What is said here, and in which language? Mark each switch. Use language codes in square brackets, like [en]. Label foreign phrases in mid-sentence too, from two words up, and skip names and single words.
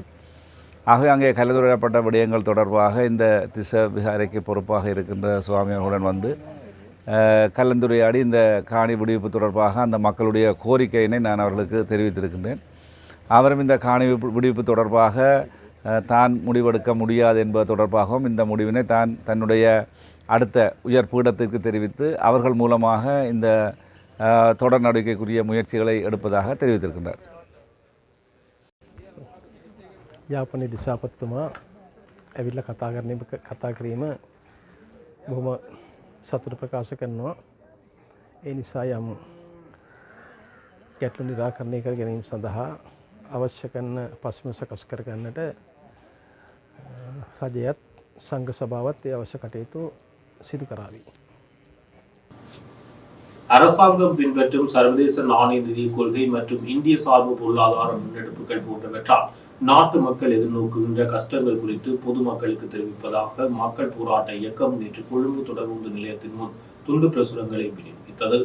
[ta] ஆகவே அங்கே கலந்துரையாடப்பட்ட விடயங்கள் தொடர்பாக இந்த திஸ்ஸ விகாரைக்கு பொறுப்பாக இருக்கின்ற சுவாமிகளுடன் வந்து கலந்துரையாடி இந்த காணி விடுவிப்பு தொடர்பாக அந்த மக்களுடைய கோரிக்கையினை நான் அவர்களுக்கு தெரிவித்திருக்கின்றேன். அவரும் இந்த காணி விடுவிப்பு தொடர்பாக தான் முடிவெடுக்க முடியாது என்பது தொடர்பாகவும் இந்த முடிவினை தன்னுடைய அடுத்த உயர் பீடத்திற்கு தெரிவித்து அவர்கள் மூலமாக இந்த தொடர் நடவடிக்கைக்குரிய முயற்சிகளை எடுப்பதாக தெரிவித்திருக்கின்றார். [si] යාපනයේ දිසාපතිතුමා ඇවිල්ලා කතා කිරීම බොහොම සතුට ප්‍රකාශ කරනවා. ඒ නිසා යම් ගැටලු නිරාකරණය කර ගැනීම සඳහා අවශ්‍ය කරන පසුබිම සකස් කර ගන්නට රජයත් සංඝ සභාවත් ඒ අවශ්‍ය කටයුතු සිදු කරાવી. [ta] அரசாங்கம் பின்பற்றும் சர்வதேச நாணய நிதி கொள்கை மற்றும் இந்திய சார்பு பொருளாதார முன்னெடுப்புகள் போன்றவற்றால் நாட்டு மக்கள் எதிர்நோக்குகின்ற கஷ்டங்கள் குறித்து பொதுமக்களுக்கு தெரிவிப்பதாக மக்கள் போராட்ட இயக்கம் நேற்று கொழும்பு தொடர்பு நிலையத்தின் முன் துண்டு பிரசுரங்களை விநியோகித்தது.